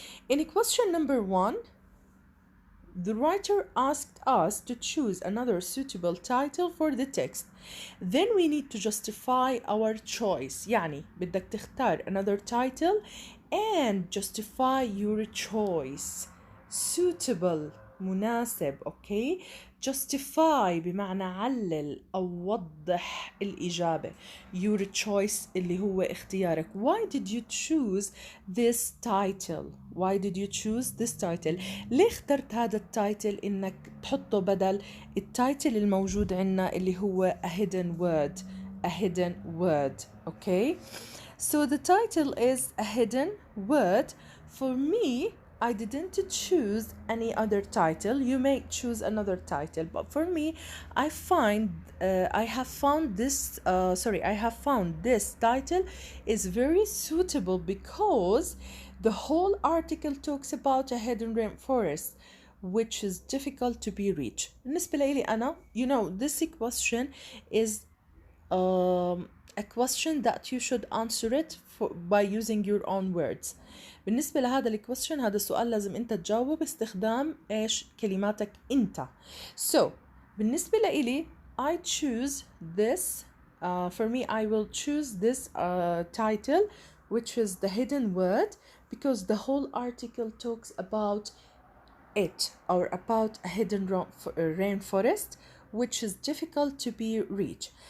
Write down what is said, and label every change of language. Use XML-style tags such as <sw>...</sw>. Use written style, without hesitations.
<en>In question number 1, the writer asked us to choose another suitable title for the text. Then we need to justify our choice.</en> <ar>يعني بدك تختار</ar> <en>another title and justify your choice. Suitable, مناسب, okay?</en> <ar>Justify بمعنى علل أو وضح الإجابة. Your choice اللي هو اختيارك.</ar> <en>Why did you choose this title? Why did you choose this title?</en> <ar>ليه اخترت هذا التايتل إنك تحطه بدل التايتل الموجود عنا اللي هو</ar> <en>a hidden word. A hidden word, okay? So the title is a hidden word. For me, I didn't choose any other title. You may choose another title, but for me, I have found this title is very suitable because the whole article talks about a hidden rainforest which is difficult to be reached.</en> <ar>بالنسبة لي أنا,</ar> <en>this question is a question that you should answer it by using your own words.</en> <ar>بالنسبة لهذا الكويستشن, هذا السؤال لازم انت تجاوب باستخدام ايش كلماتك انت.</ar> <en>So</en> <ar>بالنسبة لإلي</ar> <en>I choose this, for me I will choose this title, which is the hidden word, because the whole article talks about it, or about a hidden rainforest which is difficult to be reached.</en>